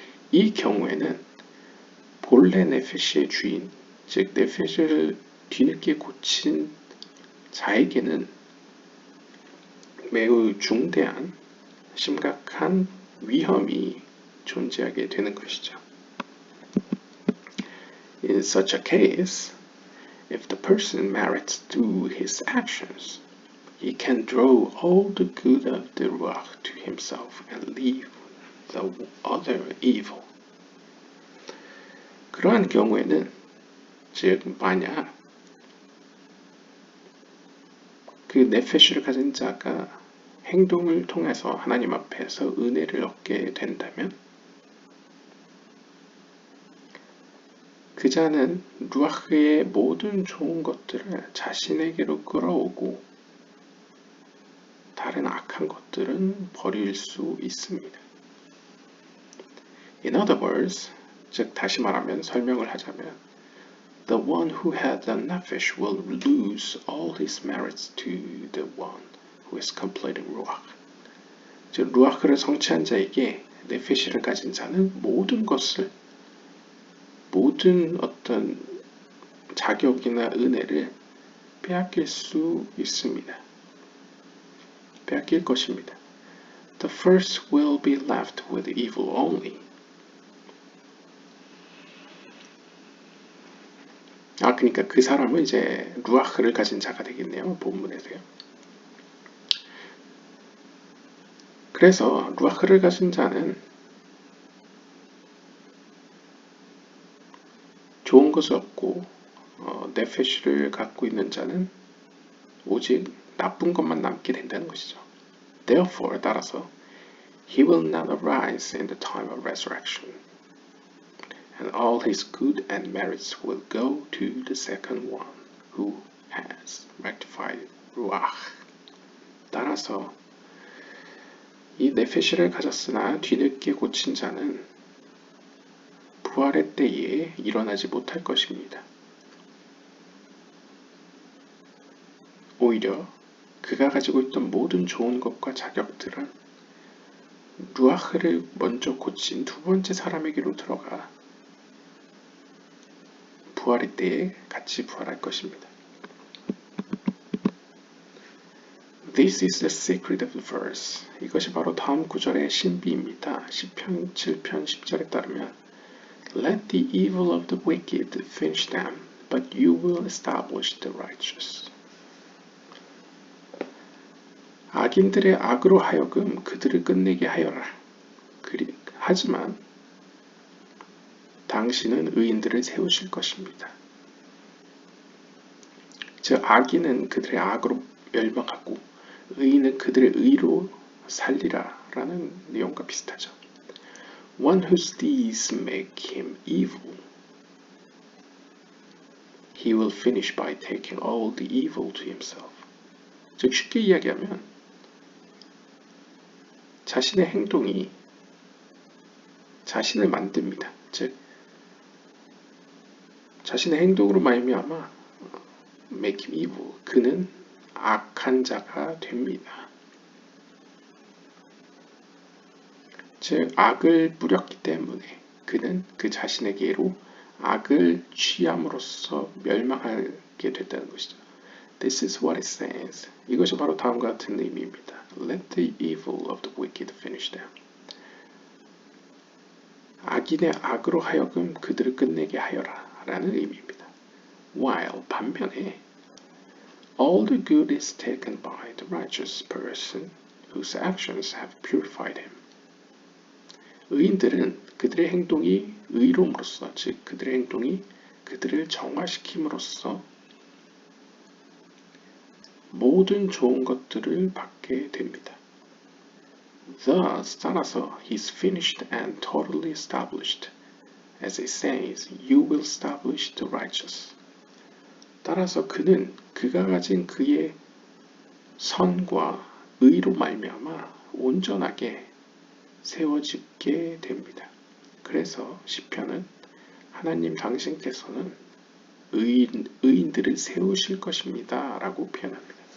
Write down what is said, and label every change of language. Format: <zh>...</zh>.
<ko>이 경우에는 본래 네페시의 주인, 즉 네페시를 뒤늦게 고친 자에게는 매우 중대한 심각한 위험이 존재하게 되는 것이죠.</ko> <en>In such a case, if the person merits through his actions, he can draw all the good of the ruach to himself and leave the other evil.</en> <ko>그러한 경우에는 즉 만약 그 네페시를 가진 자가 행동을 통해서 하나님 앞에서 은혜를 얻게 된다면 그 자는 루아흐의 모든 좋은 것들을 자신에게로 끌어오고 다른 악한 것들은 버릴 수 있습니다.</ko> <en>In other words,</en> <ko>즉 다시 말하면 설명을 하자면</ko> <en>The one who had the nefesh will lose all his merits to the one who is completing ruach.</en> <ko>즉 루아흐를 성취한 자에게 네페시를 가진 자는 모든 어떤 자격이나 은혜를 빼앗길 수 있습니다. 빼앗길 것입니다.</ko> <en>The first will be left with evil only.</en> <ko>그러니까 그 사람은 이제 루아흐를 가진 자가 되겠네요. 본문에서요. 그래서 루아흐를 가진 자는 좋은 것을 얻고 네페시를 갖고 있는 자는 오직 나쁜 것만 남게 된다는 것이죠.</ko> <en>Therefore,</en> <ko>따라서</ko> <en>he will not arise in the time of resurrection, and all his good and merits will go to the second one who has rectified ruach.</en> <ko>따라서 이 네페시를 가졌으나 뒤늦게 고친 자는 부활의 때에 일어나지 못할 것입니다. 오히려 그가 가지고 있던 모든 좋은 것과 자격들은 루아흐를 먼저 고친 두 번째 사람에게로 들어가 부활의 때에 같이 부활할 것입니다.</ko> <en>This is the secret of the verse.</en> <ko>이것이 바로 다음 구절의 신비입니다. 시편 7편 10절에 따르면</ko> <en>Let the evil of the wicked finish them, but you will establish the righteous.</en> <ko>악인들의 악으로 하여금 그들을 끝내게 하여라. 하지만 당신은 의인들을 세우실 것입니다. 즉 악인은 그들의 악으로 멸망하고 의인은 그들의 의로 살리라 라는 내용과 비슷하죠.</ko> <en>One whose deeds make him evil, he will finish by taking all the evil to himself.</en> <ko>즉 쉽게 이야기하면 자신의 행동이 자신을 만듭니다. 즉 자신의 행동으로 말미암아</ko> <en>make him evil,</en> <ko>그는 악한 자가 됩니다. 즉 악을 뿌렸기 때문에 그는 그 자신에게로 악을 취함으로써 멸망하게 됐다는 것이죠.</ko> <en>This is what it says.</en> <ko>이것이 바로 다음과 같은 의미입니다.</ko> <en>Let the evil of the wicked finish them.</en> <ko>악인의 악으로 하여금 그들을 끝내게 하여라 라는 의미입니다.</ko> <en>While</en> <ko>반면에</ko> <en>all the good is taken by the righteous person whose actions have purified him.</en> <ko>의인들은 그들의 행동이 의로움으로써, 즉 그들의 행동이 그들을 정화시킴으로써 모든 좋은 것들을 받게 됩니다.</ko> <en>Thus,</en> <ko>따라서</ko> <en>he is finished and totally established. As it says, you will establish the righteous.</en> <ko>따라서 그는 그가 가진 그의 선과 의로 말미암아 온전하게 세워지게 됩니다. 그래서 시편은 하나님 당신께서는 의인들을 세우실 것입니다 라고 표현합니다.</ko>